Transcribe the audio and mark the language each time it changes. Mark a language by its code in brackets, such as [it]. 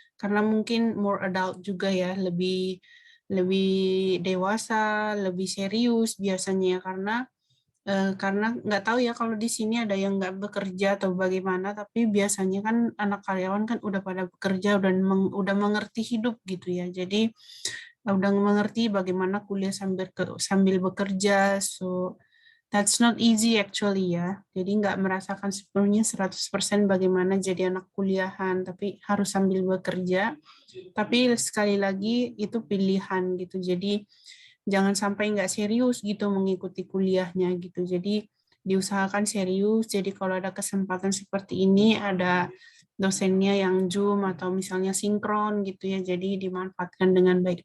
[id] Karena mungkin [en] more adult [id] juga ya, lebih lebih dewasa, lebih serius biasanya ya, karena nggak tahu ya kalau di sini ada yang nggak bekerja atau bagaimana, tapi biasanya kan anak karyawan kan udah pada bekerja dan udah mengerti hidup gitu ya. Jadi udah mengerti bagaimana kuliah sambil bekerja. [en] So that's not easy actually ya. [id] Jadi nggak merasakan sepenuhnya 100% bagaimana jadi anak kuliahan, tapi harus sambil bekerja. Tapi sekali lagi itu pilihan gitu. Jadi jangan sampai nggak serius gitu mengikuti kuliahnya gitu. Jadi diusahakan serius. Jadi kalau ada kesempatan seperti ini, ada dosennya yang Zoom atau misalnya sinkron gitu ya, jadi dimanfaatkan dengan baik.